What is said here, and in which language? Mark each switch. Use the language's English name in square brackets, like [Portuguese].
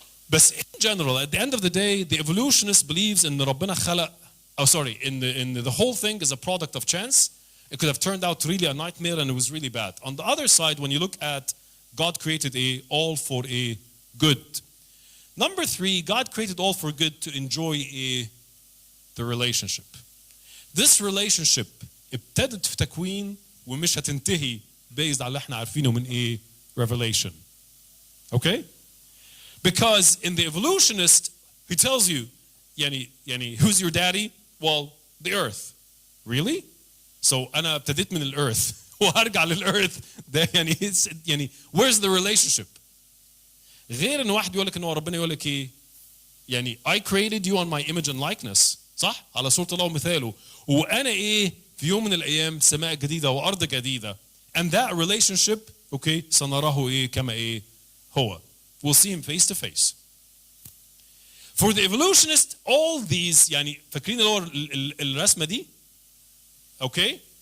[English] But in general, at the end of the day, the evolutionist believes in [Arabic] ربنا خلق, [English] in the whole thing is a product of chance. It could have turned out really a nightmare and it was really bad. On the other side, when you look at God created all for a good. Number three, God created all for good to enjoy the relationship. This relationship [Arabic] ابتدت في تكوين ومش هتنتهي based على اللي احنا عارفينه من Revelation. [English] Okay? Because in the evolutionist He tells you, who's your daddy? Well, the earth. Really? [Arabic] So أنا ابتديت من الأرث وهرجع للأرث ده [English] where's the relationship؟ [Arabic] غير إن واحد يقول لك إنه ربنا يقول لك إيه؟ [English] I created you on my image and likeness. [Arabic] صح؟ على صورة الله ومثاله. وأنا إيه؟ في يوم من الأيام سماء جديدة وأرض جديدة. [English] And that relationship, okay, [Arabic] سنراه إيه كما إيه هو. [English] We'll see him face to face. For the evolutionists, all these [Arabic] فاكرين اللي هو الرسمة دي؟ [English] Okay?